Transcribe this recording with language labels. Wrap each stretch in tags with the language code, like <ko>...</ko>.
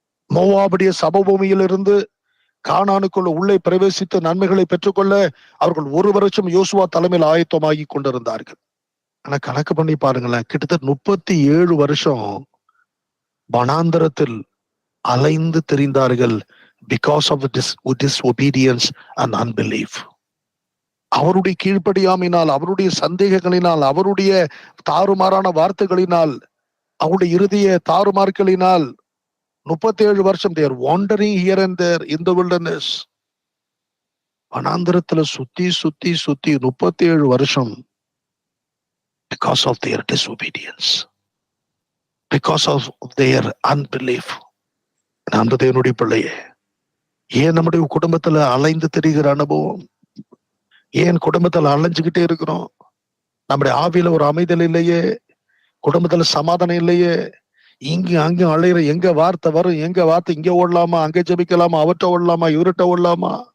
<ta>மோவாபுடைய சபபூமியில் இருந்து கானானுக்குள்ள உள்ளே பிரவேசித்து நன்மைகளை பெற்றுக்கொள்ள அவர்கள் 1 வருஷம் யோசுவா தலைமையில் ஆயத்தமாகி கொண்டிருந்தார்கள். ஆனா கணக்கு பண்ணி பாருங்களேன், கிட்டத்தட்ட 37 வருஷம் வனாந்தரத்தில் அலைந்து திரிந்தார்கள்.</ta> <en>Because of disobedience and unbelief.</en> <ta>அவருடைய கீழ்ப்படியாமையினால், அவருடைய சந்தேகங்களினால், அவருடைய தாறுமாறான வார்த்தைகளினால், அவருடைய இறுதிய தாறுமார்களினால்</ta> <en>37 வருஷம் they are wandering here and there in the wilderness.</en> <ta>வனாந்திரத்துல சுத்தி 37 வருஷம்.</ta> <en>Because of their disobedience, because of their unbelief.</en> <ta>அந்த தேவனுடைய பிள்ளையே, ஏன் நம்முடைய குடும்பத்துல அலைந்து திரிகிற அனுபவம்? ஏன் குடும்பத்துல அலைஞ்சுக்கிட்டே இருக்கிறோம்? நம்முடைய ஆவியில ஒரு அமைதல் இல்லையே, குடும்பத்துல சமாதானம் இல்லையே, இங்க அங்க அலையிற, எங்க வார்த்தை வரும், எங்க வார்த்தை இங்க ஓடலாமா, அங்க ஜெபிக்கலாமா, அவர்கிட்ட ஓடலாமா, இவர்கிட்ட ஓடலாமா?</ta>